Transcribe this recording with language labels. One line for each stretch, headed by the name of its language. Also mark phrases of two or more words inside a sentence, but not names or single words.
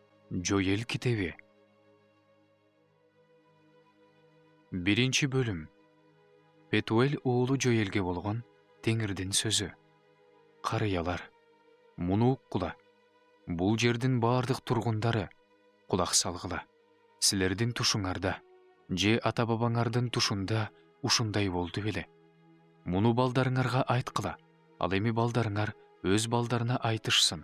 Kyrgyz: Joel kitebi. Birinci bölüm. Petuel oğlu Joel'ge bolgon Tengirдин sözü. Карыялар, муну уккула. Бул жердин бардык тургундары, кулак салгыла. Силердин тушуңарда, же ата бабаңардын тушунда ушундай болду беле. Муну балдарыңарга айткыла. Ал эми балдарыңар өз балдарына айтышсын.